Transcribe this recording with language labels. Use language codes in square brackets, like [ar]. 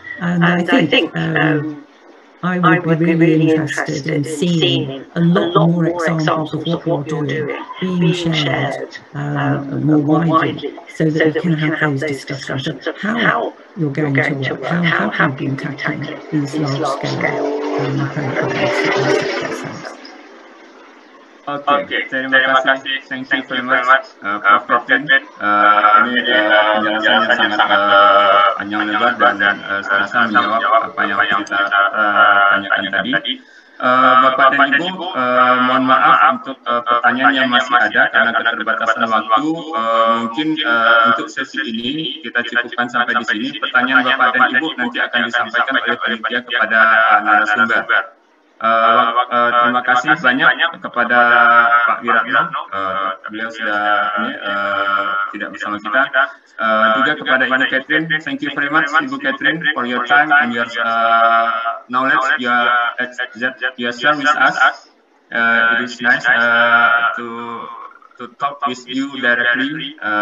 [en] And I think I would be really interested in seeing a lot more examples of what you're doing being shared more widely, so that we can have those discussions of how you're going to work, how have you been tackling these large-scale programs. [id] Oke, terima kasih. [en] Thank you very much, Prof. Kathryn. [id] Ini penjelasannya sangat panjang lebar dan saya rasa menjawab apa yang kita tanyakan tadi. Bapak dan Ibu, mohon maaf untuk pertanyaan yang masih ada karena keterbatasan waktu. Mungkin untuk sesi ini kita cukupkan sampai di sini. Pertanyaan Bapak dan Ibu nanti akan disampaikan oleh panitia kepada narasumber. Terima kasih banyak kepada Pak Wiratno, beliau sudah tidak bersama kita. Juga kepada [en] Ibu Kathryn, thank you very much Ibu Kathryn for your time and your knowledge you share with us. It is nice to talk with you directly.